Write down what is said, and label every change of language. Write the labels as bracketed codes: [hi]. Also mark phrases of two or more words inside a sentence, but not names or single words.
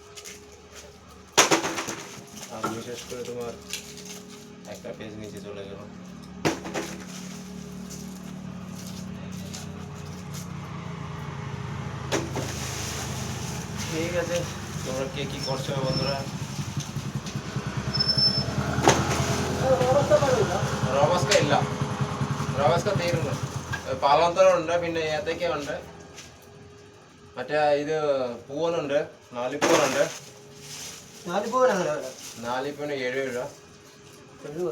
[bn] আর বিশেষ করে তোমার একটা পেজ নিচে চলে গেল। ঠিক আছে, তোমরা কে কি করছো বন্ধুরা? [ml] റോബസ്ക ഇല്ല, റോബസ്ക തീരുന്നു. പാലാന്തരം പിന്നെ ഏത്തയ്ക്ക ഉണ്ട്, മറ്റേ ഇത് പൂവനുണ്ട്, നാലിപ്പൂവനുണ്ട്. നാലിപ്പൂവിന് 70 രൂപ.